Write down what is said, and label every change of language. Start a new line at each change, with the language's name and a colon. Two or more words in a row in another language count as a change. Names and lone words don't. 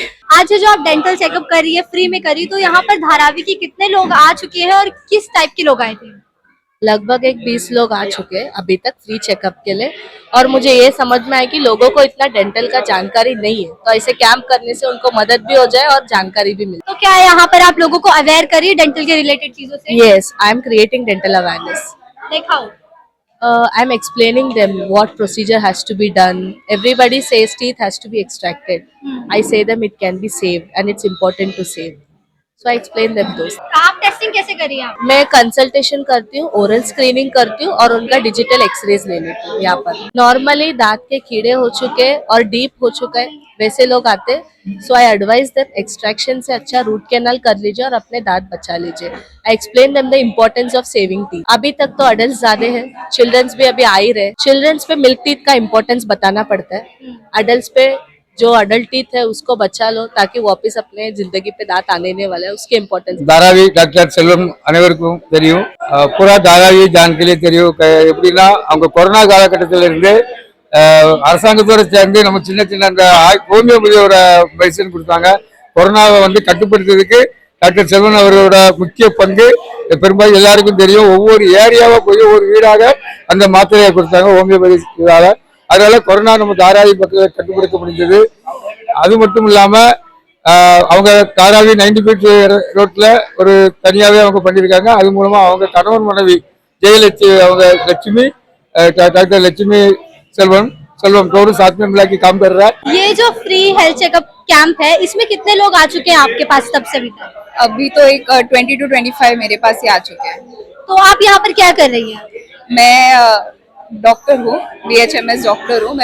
Hindi: आज जो आप
English: dental checkup
Hindi: कर रही है फ्री में करी, तो यहाँ पर धारावी के कितने लोग आ चुके हैं और किस टाइप के लोग आए थे? लगभग 20 लोग आ चुके हैं अभी तक
English: free checkup
Hindi: के लिए, और मुझे ये समझ में आया कि लोगों को इतना डेंटल का जानकारी नहीं है, तो ऐसे कैंप करने से उनको मदद भी हो जाए और जानकारी भी मिले। तो क्या यहाँ पर आप लोगों को अवेयर करिए डेंटल के रिलेटेड चीजों से?
English: Yes, I am creating dental awareness. Like how? I am explaining them what procedure has to be done. Everybody says teeth has to be extracted. I say them it can be saved and it's important to save. So I explain them those.
Hindi: आप टेस्टिंग कैसे करिए आप? मैं कंसल्टेशन करती हूँ,
English: oral screening
Hindi: करती हूँ और उनका
English: digital X-rays
Hindi: ले लेती हूँ यहाँ पर। नॉर्मली दांत के कीड़े हो चुके और डीप हो चुका है वैसे लोग आते हैं,
English: so I advise them extraction
Hindi: से अच्छा
English: root canal
Hindi: कर लीजिए और अपने दांत बचा लीजिए।
English: I explain them the importance of saving teeth.
Hindi: अभी तक तो अडल्ट ज्यादा है, चिल्ड्रंस भी अभी आ ही रहे। चिल्ड्रंस पे
English: milk teeth
Hindi: का इम्पोर्टेंस बताना पड़ता है, अडल्ट पे जो
English: adult teeth
Hindi: है उसको बचा लो ताकि वापस अपने जिंदगी पे दांत आने वाला है, उसके इम्पोर्टेंस।
Tamil: தாராவி டாக்டர் செல்வம் அனைவருக்கும் தெரியும், பூரா தாராவி ஜான்கிலே தெரியும். எப்படின்னா அவங்க கொரோனா காலகட்டத்தில இருந்து அரசாங்கத்தோட சேர்ந்து நம்ம சின்ன சின்ன அந்த ஹோமியோபதியோட மெடிசன் கொடுத்தாங்க. கொரோனாவை வந்து கட்டுப்படுத்துறதுக்கு டாக்டர் செல்வன் அவரோட முக்கிய பங்கு பெரும்பாலும் எல்லாருக்கும் தெரியும். ஒவ்வொரு ஏரியாவா போய் ஒவ்வொரு வீடாக அந்த மாத்திரையை கொடுத்தாங்க ஹோமியோபதி இதால. அதனால கொரோனா நம்ம தாராவி பக்கத்தில் கட்டுப்படுத்த முடிஞ்சது. அது மட்டும் இல்லாம அவங்க தாராவி 90
English: feet road
Tamil: ஒரு தனியாவே அவங்க பண்ணியிருக்காங்க. அது மூலமா அவங்க கணவன் மனைவி ஜெயலட்சுமி, அவங்க லட்சுமி,
Hindi: डॉक्टर लक्ष्मी सेल्वम दोनों साथ में मिला के काम कर रहा है। ये जो फ्री हेल्थ चेकअप कैंप है, इसमें कितने लोग आ चुके हैं आपके पास तब से अभी तक? अभी तो एक 20 to 25 मेरे पास ही आ चुके हैं। तो आप यहाँ पर क्या कर रही हैं? मैं डॉक्टर हूँ, BHMS डॉक्टर हूँ।